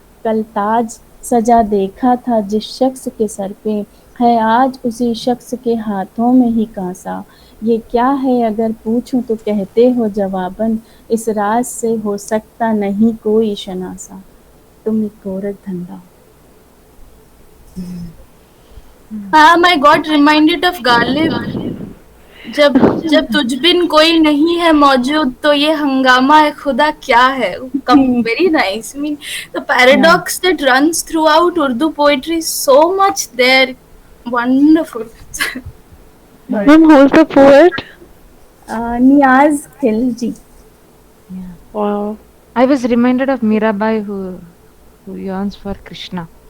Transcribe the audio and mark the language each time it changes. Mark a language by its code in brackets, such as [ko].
[ur] کل تاج سجا دیکھا تھا جس شخص کے سر پہ ہے آج اسی شخص کے ہاتھوں میں ہی کانسا. یہ کیا ہے اگر پوچھوں تو کہتے ہو جواباً اس راز سے ہو سکتا نہیں کوئی شناسا. تم ایک گورکھ دھندا ہو. [en] I got reminded of Ghalib. [ur] جب تجھ بن کوئی نہیں ہے موجود تو یہ ہنگامہ خدا کیا ہے. [en] Very nice. I mean, the paradox that runs throughout Urdu poetry is so much there. Wonderful. Ma'am, who's the poet? Niaz Khilji. Yeah. Wow. I was reminded of Mirabai who yearns for Krishna.